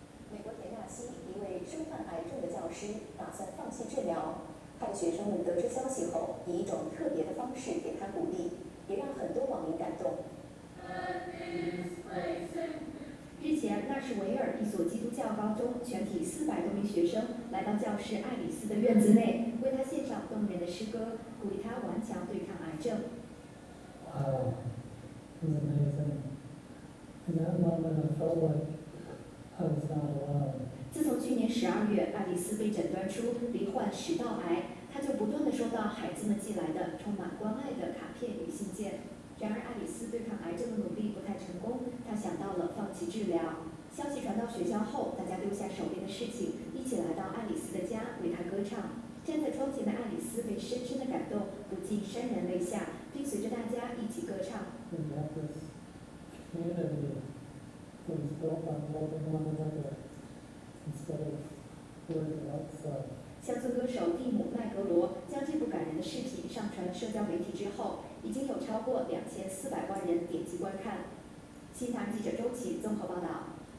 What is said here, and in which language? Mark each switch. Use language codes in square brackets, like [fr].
[zh] 美国田纳西一位身患癌症的教师打算放弃治疗，他的学生们得知消息后，以一种特别的方式给他鼓励，也让很多网民感动。日前，纳什维尔一所基督教高中全体400多名学生来到教师爱丽丝的院子内，为他献上动人的诗歌，鼓励他顽强对抗癌症。 [en] Wow, it was amazing. In that moment, I felt like I was not alone. [zh] 自从去年12月，爱丽丝被诊断出罹患食道癌，她就不断地收到孩子们寄来的充满关爱的卡片与信件。然而，爱丽丝对抗癌症的努力不太成功，她想到了放弃治疗。消息传到学校后，大家丢下手边的事情，一起来到爱丽丝的家，为她歌唱。站在窗前的爱丽丝被深深的感动，不禁潸然泪下，并随着大家一起歌唱。 [en] We have this community that was built on loving one another instead of worrying about stuff. [zh] 乡村歌手蒂姆·麦格罗将这部感人的视频上传社交媒体之后，已经有超过2400万人点击观看。新唐记者周琦综合报道。